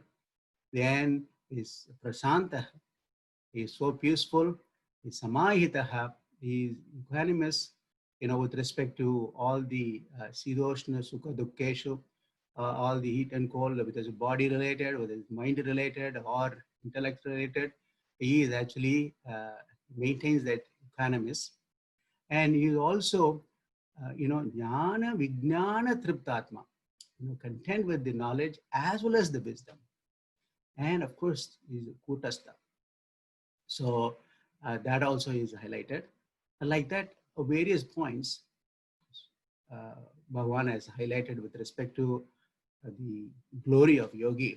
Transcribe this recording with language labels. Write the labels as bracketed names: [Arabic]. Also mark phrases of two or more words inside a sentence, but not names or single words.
[English] Then is Prashanta, he is so peaceful, he is Samahitaha, he is equanimous, with respect to all the [Sanskrit] Sidoshna, Sukha, Dukkeshu, [English] all the heat and cold, whether it's body related, whether it's mind related or intellect related. He is actually maintains that equanimous. And he also, [Sanskrit] jnana vijnana triptatma, [English] content with the knowledge as well as the wisdom. And of course, he's a kutastha. So that also is highlighted. Like that, various points Bhagavan has highlighted with respect to the glory of yogi.